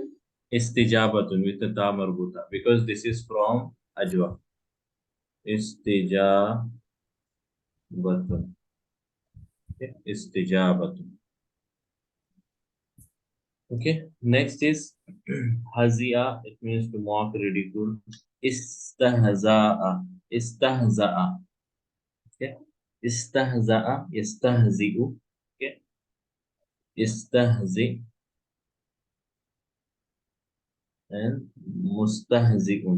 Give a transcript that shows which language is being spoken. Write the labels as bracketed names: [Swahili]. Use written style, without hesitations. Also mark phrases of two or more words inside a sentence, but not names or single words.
[English] Istijabatun with the ta marbuta, because this is from ajwa. [Arabic] Istijabatun. Okay, istijabatun. [English] Okay, next is hazia. It means to mock, ridicule. [Arabic] استهزأ استهزأ. Okay. استهزأ يستهزئ. Okay. Istahzi and mustahzi'un.